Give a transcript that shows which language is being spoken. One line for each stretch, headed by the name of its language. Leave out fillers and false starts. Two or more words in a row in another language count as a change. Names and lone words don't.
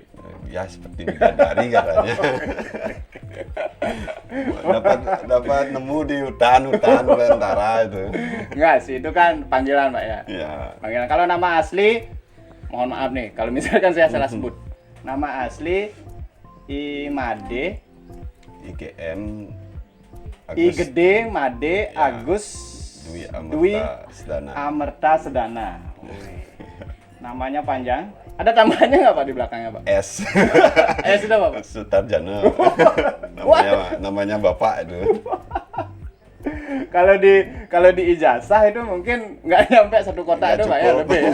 Indonesian: Ya seperti bidadari katanya. dapat nemu di hutan belantara itu. Enggak sih, itu kan panggilan Pak ya. Iya. Panggilan. Kalau nama asli, mohon maaf nih kalau misalkan saya salah sebut. Nama asli Imade IGM I gede Made Ya. Agus Dwi Dwi Sedana. Amerta Sedana. Namanya panjang. Ada tambahannya nggak Pak di belakangnya Pak? S. Sudah Pak. Sutarjana. namanya bapak itu. Kalau di ijazah itu mungkin nggak nyampe satu kota itu Pak ya, lebih ya.